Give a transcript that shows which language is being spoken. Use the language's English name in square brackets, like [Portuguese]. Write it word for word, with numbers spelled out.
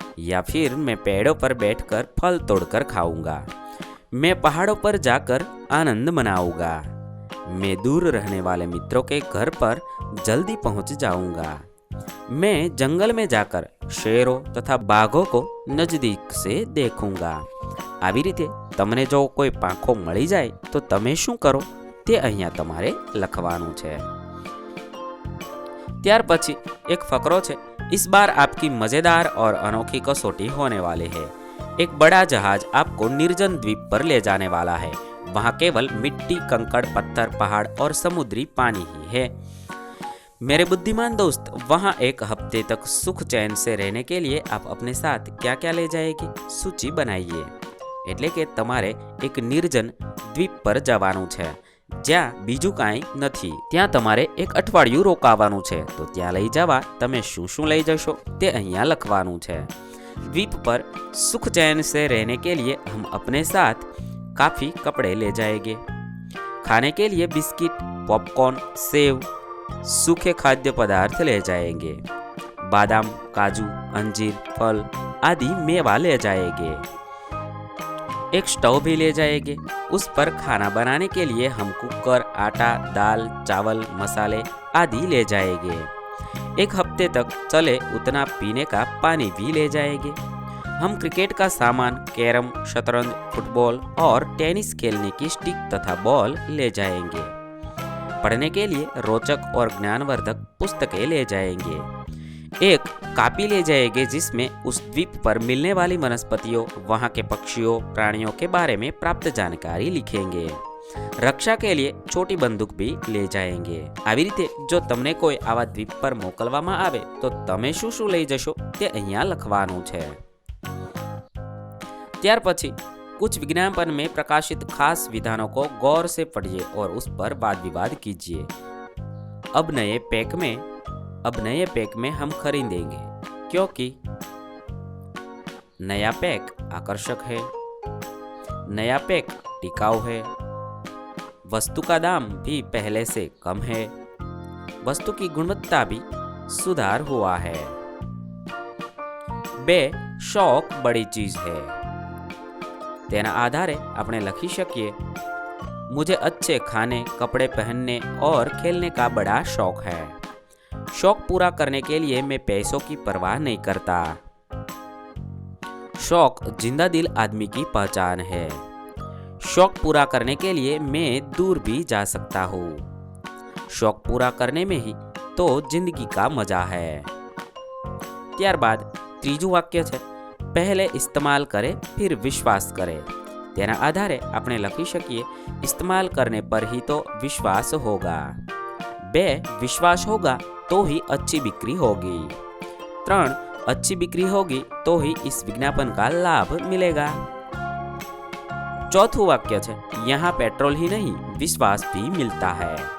[Hindi] या फिर मैं पेड़ों पर बैठकर फल तोड़कर खाऊंगा, मैं पहाड़ों पर जाकर आनंद मनाऊंगा, मैं दूर रहने वाले मित्रों के घर पर जल्दी पहुंच जाऊंगा, मैं जंगल में जाकर शेरों तथा बाघों को नजदीक से देखूंगा। [Gujarati] આવી રીતે તમને જો કોઈ પાંખો મળી જાય તો તમે શું કરો તે અહીંયા તમારે લખવાનું છે। ત્યાર પછી એક ફકરો છે। [Hindi] इस बार आपकी मजेदार और अनोखी कसौटी होने वाली है। एक बड़ा जहाज आपको निर्जन द्वीप पर ले जाने वाला है। वहां केवल मिट्टी, कंकड़, पत्थर, पहाड़ और समुद्री पानी ही है। मेरे बुद्धिमान दोस्त, वहां एक हफ्ते तक सुख चैन से रहने के लिए आप अपने साथ क्या क्या ले जाएगी सूची बनाइए। [Gujarati] એટલે કે તમારે એક નિર્જન દ્વીપ પર જવાનું છે જ્યાં બીજું કાંઈ નથી। ત્યાં તમારે એક અઠવાડિયું રોકાવાનું છે, તો ત્યાં લઈ જવા તમે શું શું લઈ જશો તે અહીંયા લખવાનું છે। [Hindi] द्वीप पर सुख चैन से रहने के लिए हम अपने साथ काफ़ी कपड़े ले जाएंगे। खाने के लिए बिस्किट, पॉपकॉर्न, सेव, सूखे खाद्य पदार्थ ले जाएंगे। बादाम, काजू, अंजीर, फल आदि मेवा ले जाएंगे। एक स्टोव भी ले जाएंगे। उस पर खाना बनाने के लिए हम कुकर, आटा, दाल, चावल, मसाले आदि ले जाएंगे। एक हफ्ते तक चले उतना पीने का पानी भी ले जाएंगे। हम क्रिकेट का सामान, कैरम, शतरंज, फुटबॉल और टेनिस खेलने की स्टिक तथा बॉल ले जाएंगे। पढ़ने के लिए रोचक और ज्ञानवर्धक पुस्तकें ले जाएंगे। एक कापी ले जाएंगे जिसमें उस द्वीप पर मिलने वाली वनस्पतियों, वहां के पक्षियों, प्राणियों के बारे में प्राप्त जानकारी लिखेंगे। રક્ષા કે લીએ છોટી બંદૂક ભી લે જાયેંગે। [Gujarati] આવી રીતે જો તમને કોઈ આવા દ્વીપ પર મોકલવામાં આવે તો તમે શું શું લઈ જશો તે અહીંયા લખવાનું છે। ત્યાર પછી [Hindi] कुछ विज्ञापन में प्रकाशित खास विधानों को गौर से पढ़िए और उस पर वाद विवाद कीजिए। अब नए पैक में अब नए पैक में हम खरीदेंगे क्योंकि नया पैक आकर्षक है, नया पैक टिकाऊ है, वस्तु का दाम भी पहले से कम है, वस्तु की गुणवत्ता भी सुधार हुआ है। बे शौक बड़ी चीज है। [Gujarati] તેના આધારે આપણે લખી શકીએ [Hindi] मुझे अच्छे खाने, कपड़े पहनने और खेलने का बड़ा शौक है। शौक पूरा करने के लिए मैं पैसों की परवाह नहीं करता। शौक जिंदा दिल आदमी की पहचान है। शौक पूरा करने के लिए मैं दूर भी जा सकता हूँ। शौक पूरा करने में ही तो जिंदगी का मजा है। [Gujarati] ત્યાર બાદ ત્રીજું વાક્ય છે પહેલે [Hindi] इस्तेमाल करें फिर विश्वास करें। [Gujarati] તેના આધારે આપણે લખી શકીએ [Hindi] इस्तेमाल करने पर ही तो विश्वास होगा। બે विश्वास होगा तो ही अच्छी बिक्री होगी। ત્રણ अच्छी बिक्री होगी तो ही इस विज्ञापन का लाभ मिलेगा। [Gujarati] चौथू वाक्य छे [Hindi] यहाँ पेट्रोल ही नहीं विश्वास भी मिलता है।